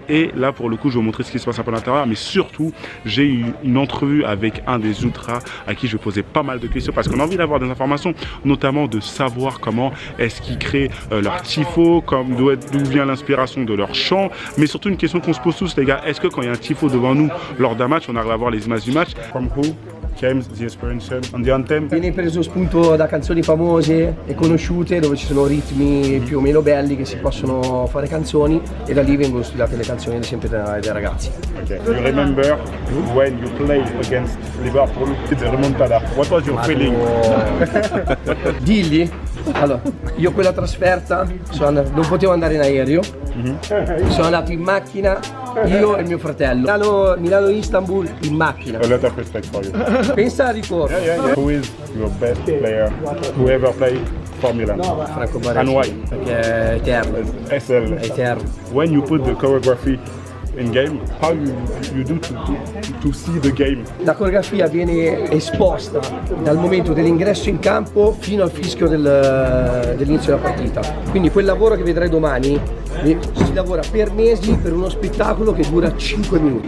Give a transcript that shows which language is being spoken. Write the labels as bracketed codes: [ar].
[fr] Et là, pour le coup, je vais vous montrer ce qui se passe un peu à l'intérieur, mais surtout, j'ai eu une entrevue avec un des ultras à qui je posais pas mal de questions, parce qu'on a envie d'avoir des informations, notamment de savoir comment est-ce qu'ils créent leur tifo, d'où vient l'inspiration de leur chant, mais surtout une question qu'on se pose tous les gars, est-ce que quand il y a un tifo devant nous lors d'un match, on arrive à voir les images du match? [en] From who came the inspiration on the anthem? [it] Viene preso spunto da canzoni famose e conosciute dove ci sono ritmi più o meno belli che si possono fare canzoni, e da lì vengono studiate le canzoni ad esempio dai ragazzi. [en] Okay. You remember when you played against Liverpool, it's a remontada. What was your feeling? [it] Digli? Allora, io quella trasferta non potevo andare in aereo, sono andato in macchina, io e mio fratello. Milano-Istanbul in macchina. [en] A lot of respect for you. [it] Pensa al ritorno. [en] Yeah. Who is your best player who ever played for Milan? [it] Franco Baresi. [en] And why? [it] Perché è eterno. SL. È eterno. [en] When you put the choreography in game, how you do to see the game? [it] La coreografia viene esposta dal momento dell'ingresso in campo fino al fischio dell'inizio della partita. Quindi quel lavoro che vedrai domani si lavora per mesi per uno spettacolo che dura 5 minuti.